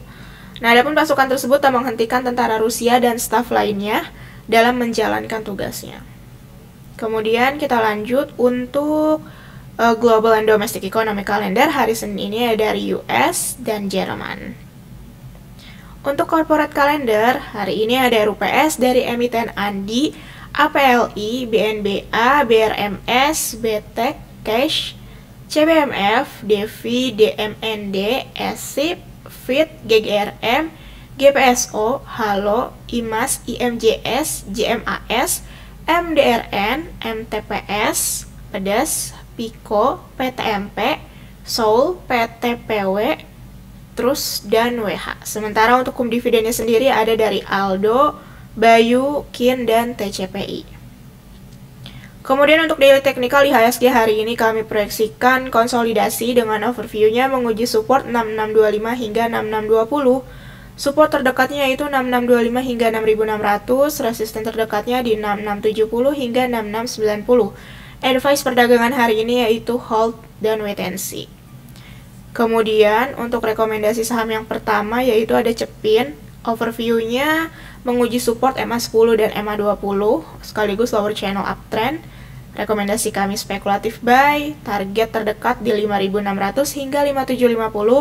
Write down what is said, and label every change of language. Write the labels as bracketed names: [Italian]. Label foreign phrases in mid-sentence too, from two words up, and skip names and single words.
[Indonesian] Nah, adapun pasukan tersebut tak menghentikan tentara Rusia dan staf lainnya dalam menjalankan tugasnya. Kemudian kita lanjut untuk [English] Global and Domestic Economic Calendar [Indonesian] hari Senin ini ada dari US dan Jerman. Untuk [English] corporate calendar, [Indonesian] hari ini ada RUPS dari emiten Andi, APLI, BNBA, BRMS, BTEK, Cash, CBMF, Devi, DMND, SIP, FIT, GGRM, GPSO, Halo, IMAS, IMJS, JMAS, MDRN, MTPS, PEDES, PIKO, PTMP, Soul, PTPW, Terus, dan WH. Sementara untuk kum dividennya sendiri ada dari Aldo, Bayu, Kin, dan TCPI. Kemudian untuk [English] daily technical [Indonesian] IHSG hari ini kami proyeksikan konsolidasi dengan overview-nya menguji support 6625 hingga 6620. Support terdekatnya yaitu 6625 hingga 6600, resisten terdekatnya di 6670 hingga 6690. Advice perdagangan hari ini yaitu hold dan [English] wait and see. [Indonesian] Kemudian untuk rekomendasi saham yang pertama yaitu ada Cepin. Overview-nya menguji support MA10 dan MA20 sekaligus [English] lower channel uptrend. [Indonesian] Rekomendasi kami spekulatif buy, target terdekat di 5.600 hingga 5.750.